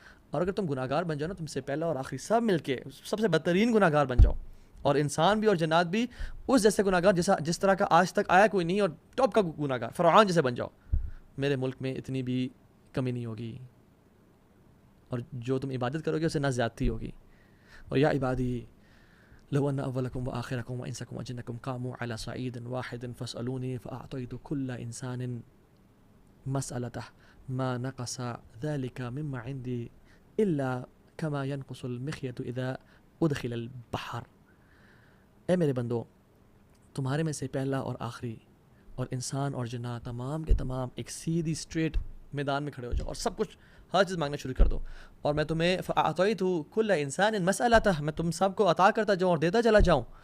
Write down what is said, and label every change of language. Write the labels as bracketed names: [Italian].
[Urdu] اور اگر تم گناہ گار بن جاؤ نا، تم سے پہلا اور آخری سب مل کے سب سے بدترین گناہ گار بن جاؤ، اور انسان بھی اور جنات بھی اس جیسے گناہ گار جس طرح کا آج تک آیا کوئی نہیں، اور ٹاپ کا گناہ گار فرعون جیسے بن جاؤ، میرے ملک میں اتنی بھی کمی نہیں ہوگی، اور جو تم عبادت کرو گے اسے نہ زیادتی ہوگی. [Arabic] اور یا عبادی لو ان اولکم وآخرکم وانسکم وجنکم قاموا على صعید واحد فاسألونی فاعطیت كل انسان مسألته ما نقص ذلك مما عندي الا كما ينقص المخيط اذا ادخل البحر. [Urdu] اے میرے بندو، تمہارے میں سے پہلا اور آخری اور انسان اور جنات تمام کے تمام ایک سیدھی اسٹریٹ میدان میں کھڑے ہو جاؤ اور سب کچھ ہر چیز مانگنا شروع کر دو، اور میں تمہیں [Arabic] فأعطيت كل انسان مسألته، [Urdu] میں تم سب کو عطا کرتا جاؤں اور دیتا چلا جاؤں.